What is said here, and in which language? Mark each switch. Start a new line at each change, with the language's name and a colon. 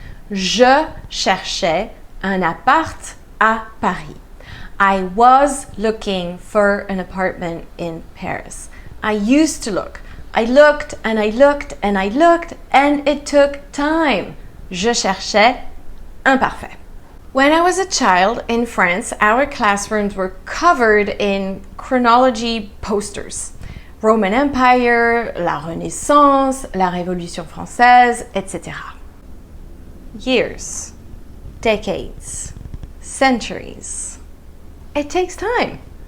French: Je cherchais un appart à Paris.
English: I was looking for an apartment in Paris. I used to look. I looked and I looked and I looked and it took time.
French: Je cherchais imparfait.
English: When I was a child in France, our classrooms were covered in chronology posters. Roman Empire, la Renaissance, la Révolution française, etc. Years. decades, centuries. It takes time.